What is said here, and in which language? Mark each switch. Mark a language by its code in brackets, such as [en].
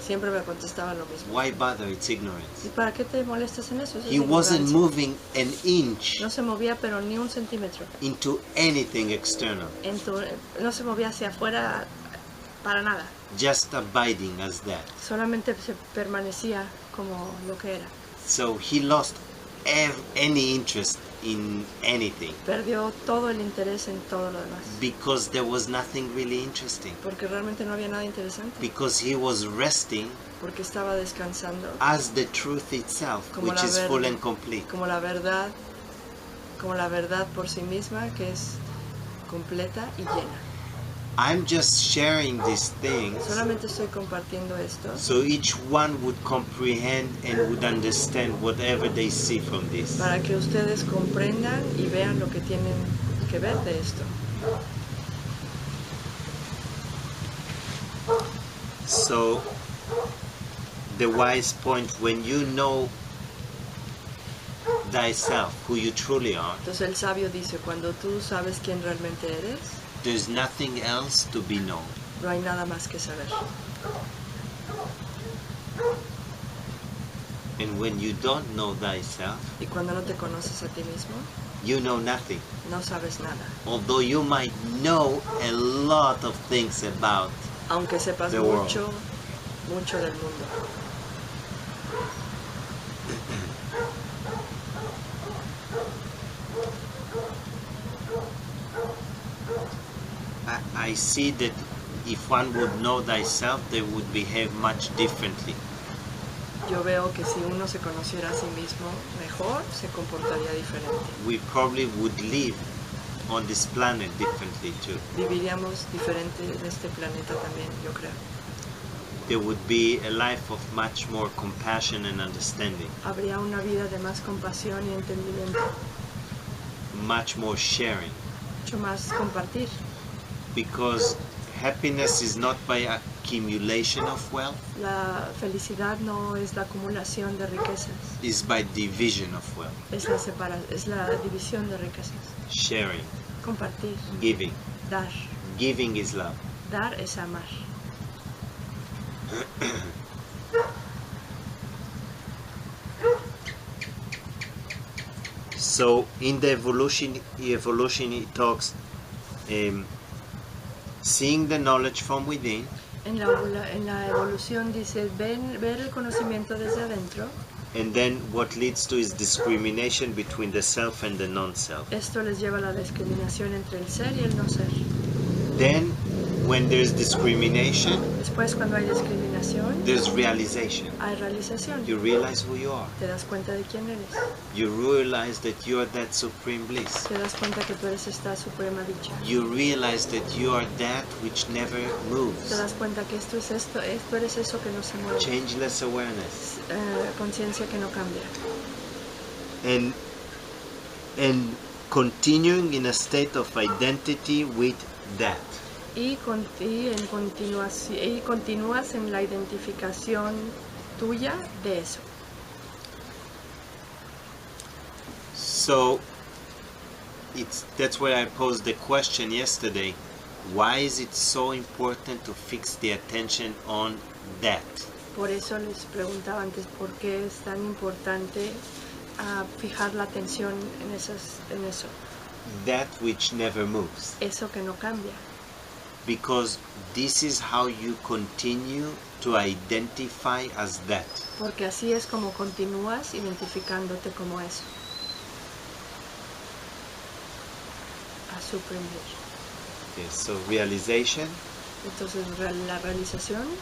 [es] siempre me contestaba lo mismo. [en] Why bother? It's ignorance. [es] ¿Y para qué te molestas en eso? Eso es [en] He wasn't [es] ignorancia. [en] moving an inch [es] No se movía pero ni un centímetro. [en] into anything external, [es] No se movía hacia afuera para nada. [en] just abiding as that. [es] Solamente se permanecía como lo que era. [en] So he lost any interest in anything [es] Perdió todo el interés en todo lo demás. [en] because there was nothing really interesting. [es] Porque realmente no había nada interesante. [en] Because he was resting [es] Porque estaba descansando [en] as the truth itself, [es] Como [en] which [es] la [en] is full and complete. [es] como la verdad por sí misma, que es completa y llena. [en] I'm just sharing these things [es] Solamente estoy compartiendo esto [en] so each one would comprehend and would understand whatever they see from this. [es] para que ustedes comprendan y vean lo que tienen que ver de esto. [en] So, the wise point, when you know thyself, who you truly are, [es] Entonces el sabio dice, cuando tú sabes quién realmente eres, [en] there's nothing else to be known. [es] no hay nada más que saber. [en] And when you don't know thyself, [es] Y cuando no te conoces a ti mismo, [en] you know nothing. [es] no sabes nada. [en] Although you might know a lot of things about [es] Aunque sepas [en] The world. [es] mucho del mundo. [en] I see that if one would know thyself, they would behave much differently. [es] Yo veo que si uno se conociera a sí mismo mejor, se comportaría diferente. [en] We probably would live on this planet differently too. [es] Viviríamos diferente en este planeta también, yo creo. [en] There would be a life of much more compassion and understanding, [es] Habría una vida de más compasión y entendimiento, [en] much more sharing, [es] mucho más compartir. [en] because happiness is not by accumulation of wealth, [es] La felicidad no es la acumulación de riquezas, [en] it's by division of wealth, [es] es la división de riquezas. [en] sharing, [es] Compartir, [en] giving. [es] dar. [en] Giving is love. [es] Dar es amar. [en] So in the evolution it talks seeing the knowledge from within, [es] En la evolución dice, ver el conocimiento desde adentro. [en] and then what leads to is discrimination between the self and the non-self. [es] Esto les lleva a la discriminación entre el ser y el no ser. [en] Then when there's discrimination, [es] Después, cuando hay discriminación, [en] there's realization. [es] hay realización. [en] You realize who you are. [es] Te das cuenta de quién eres. [en] You realize that you are that supreme bliss. [es] Te das cuenta que tú eres esta suprema dicha. [en] You realize that you are that which never [es] Te [en] moves. [es] das cuenta que tú eres eso que no se mueve. [en] Changeless awareness. [es] Conciencia que no cambia. [en] And continuing in a state of identity with that. [es] Y continúas en la identificación tuya de eso. [en] So that's why I posed the question yesterday. Why is it so important to fix the attention on that? [es] Por eso les preguntaba antes por qué es tan importante fijar la atención en eso, [en] That which never moves. [es] eso que no cambia. [en] Because this is how you continue to identify as that. [es] Porque así es como continúas identificándote como eso. [en] A Supreme Being. Okay, so realization, [es] Entonces la realización,